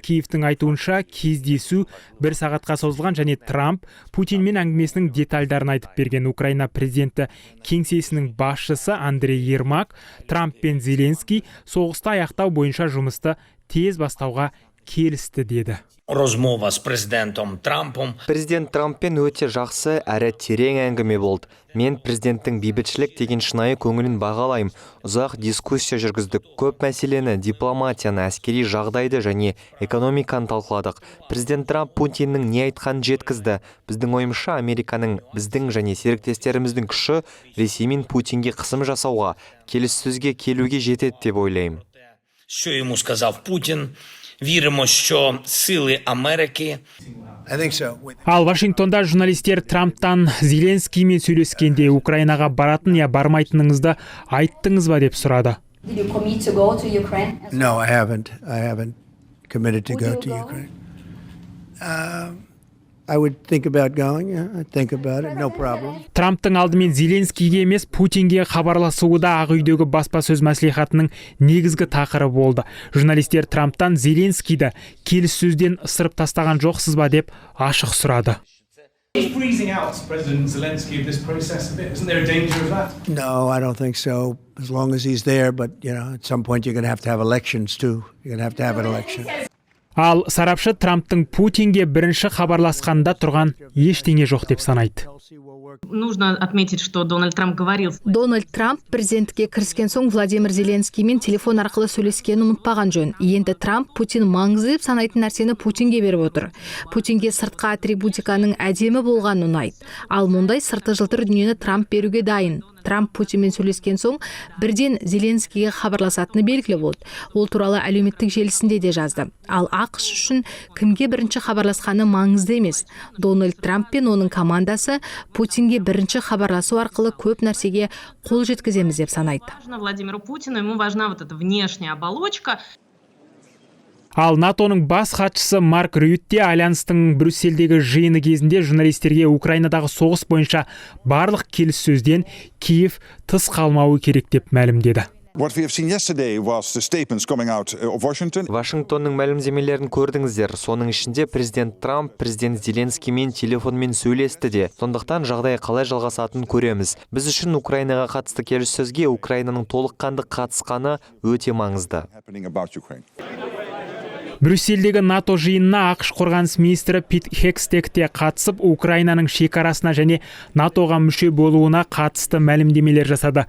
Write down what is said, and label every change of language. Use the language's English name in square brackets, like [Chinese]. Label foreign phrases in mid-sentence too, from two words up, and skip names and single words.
[Kazakh] Киевтің айтуынша кездесу 1 сағатқа созылған және Трамп Путинмен әңгімесінің детальдарын айтып берген. Украина президенті кеңсесінің басшысы Андрей Ермак Трамп пен Зеленский соғысты аяқтау бойынша жұмысты тез бастауға келісті деді. [Ukrainian] Розмова с президентом Трампом. [Kazakh] Президент Трамппен өте жақсы әрі терең әңгіме болды. Мен президенттің бейбітшілік деген шынайы көңілін бағалаймын. Ұзақ дискуссия жүргіздік. Көп мәселені, дипломатияны, әскери жағдайды және экономиканы талқыладық. Президент Трамп Путиннің не айтқанын жеткізді. Біздің ойымша, Американың, біздің және серіктестеріміздің күші Ресей мен Путинге қысым жасауға, келіссөзге келуге жетеді деп ойлаймын. [Ukrainian] Що йому сказав Путін? Віримо, що сили Америки. [Kazakh] Ал Вашингтонда журналистер Трамптан Зеленскиймен сөйлескенде Украинаға баратын я бармайтыныңызды айттыңыз ба деп сұрады. [English] No, I haven't committed to go to Ukraine. I would think about going. I'd think about it, no problem. [Kazakh] Трамптың алдымен Зеленскийге емес Путинге хабарласуы да Ақ үйдегі баспасөз мәслихатының негізгі тақырыбы болды. Журналистер Трамптан Зеленскийді келіссөзден ысырып тастаған жоқсыз ба деп ашық сұрады. [English] No, I don't think so. As long as he's there, but at some point you're going to have elections too. You're going to have an election. [Kazakh] Ал сарапшы Трамптың Путинге бірінші хабарласқанда тұрған ештеңе жоқ деп санайды. [Russian] Нужно отметить, что Дональд Трамп говорил. [Kazakh] Дональд Трамп президентке кіріскен соң Владимир Зеленскиймен телефон арқылы сөйлескенін ұмытпаған жөн. Енді Трамп Путин маңызды деп санайтын нәрсені Путинге беріп отыр. Путинге сыртқы атрибутиканың әдемі болғанын ұнайды. Ал мұндай сырты жылтыр дүниені Трамп беруге дайын. Трамп Путинмен сөйлескен соң бірден Зеленскийге хабарласатыны белгілі болды. Ол туралы әлеуметтік желісінде де жазды. Ал ақш үшін кімге бірінші хабарласқаны маңызды емес. Дональд Трамп пен оның командасы Путинге бірінші хабарласу арқылы көп нәрсеге қол жеткіземіз деп санайды. [Russian] Владимиру Путину ему важна вот эта внешняя оболочка. [Kazakh] Ал НАТОның бас хатшысы Марк Рютте Альянстың Брюссельдегі жиыны кезінде журналистерге Украинадағы соғыс бойынша барлық келіссөзден Киев тыс қалмауы керек деп мәлімдеді. [English] What we have seen yesterday was the statements coming out of Washington. [Kazakh] Вашингтонның мәлімдемелерін көрдіңіздер. Соның ішінде президент Трамп президент Зеленскиймен телефонмен сөйлесті де. Сондықтан жағдай қалай жалғасатынын көреміз. Біз үшін Украинаға қатысты келіссөзге Украинаның толыққанды қатысқаны өте маңызды. Брюссельдегі НАТО жиынына ақш қорғаныс министрі Пит Хекстек те қатысып, Украинаның шекарасына және НАТОға мүше болуына қатысты мәлімдемелер жасады.